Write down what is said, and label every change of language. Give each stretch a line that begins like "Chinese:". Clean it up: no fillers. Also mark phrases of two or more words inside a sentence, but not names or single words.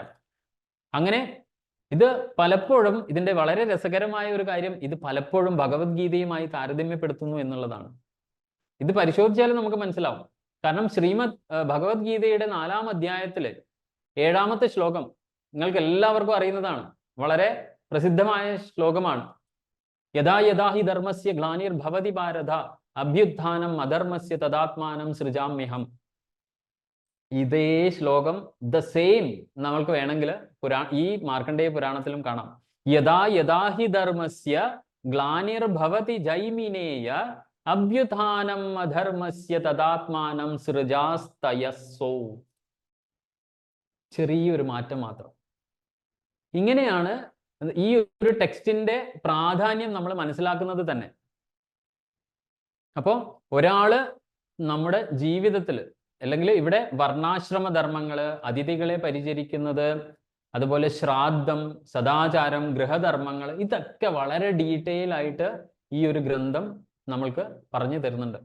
Malayalam: അങ്ങനെ ഇത് പലപ്പോഴും, ഇതിന്റെ വളരെ രസകരമായ ഒരു കാര്യം, ഇത് പലപ്പോഴും ഭഗവത്ഗീതയുമായി താരതമ്യപ്പെടുത്തുന്നു എന്നുള്ളതാണ്. ഇത് പരിശോധിച്ചാലും നമുക്ക് മനസ്സിലാവും. കാരണം ഭഗവത്ഗീതയുടെ 4-ാം അധ്യായത്തില് 7-ാമത്തെ ശ്ലോകം നിങ്ങൾക്ക് എല്ലാവർക്കും അറിയുന്നതാണ്, വളരെ പ്രസിദ്ധമായ ശ്ലോകമാണ്.
Sanskrit: യഥാ യഥാ ഹി ധർമ്മസ്യ ഗ്ലാനിർ ഭവതി ഭാരത അഭ്യുത്ഥാനം അധർമ്മസ്യ തദാത്മാനം സൃജാമ്യഹം.
Malayalam: ഇതേ ശ്ലോകം
English: the same
Malayalam: നമ്മൾക്ക് വേണമെങ്കിൽ ഈ മാർക്കണ്ഡേയ പുരാണത്തിലും കാണാം.
Sanskrit: യഥാ യഥാ ഹി ധർമ്മസ്യ ഗ്ലാനിർ ഭവതി ജൈമിനേയ അഭ്യുത്ഥാനം അധർമ്മസ്യ തദാത്മാനം സൃജാസ്തയസ്സോ.
Malayalam: ചെറിയൊരു മാറ്റം മാത്രം. ഇങ്ങനെയാണ് ഈ ഒരു ടെക്സ്റ്റിന്റെ പ്രാധാന്യം നമ്മൾ മനസ്സിലാക്കുന്നത് തന്നെ. അപ്പോൾ ഒരാള് നമ്മുടെ ജീവിതത്തിൽ, അല്ലെങ്കിൽ ഇവിടെ വർണ്ണാശ്രമ ധർമ്മങ്ങള്, അതിഥികളെ പരിചരിക്കുന്നത്, അതുപോലെ ശ്രാദ്ധം, സദാചാരം, ഗൃഹധർമ്മങ്ങൾ, ഇതൊക്കെ വളരെ ഡീറ്റെയിൽ ആയിട്ട് ഈ ഒരു ഗ്രന്ഥം നമ്മൾക്ക് പറഞ്ഞു തരുന്നുണ്ട്.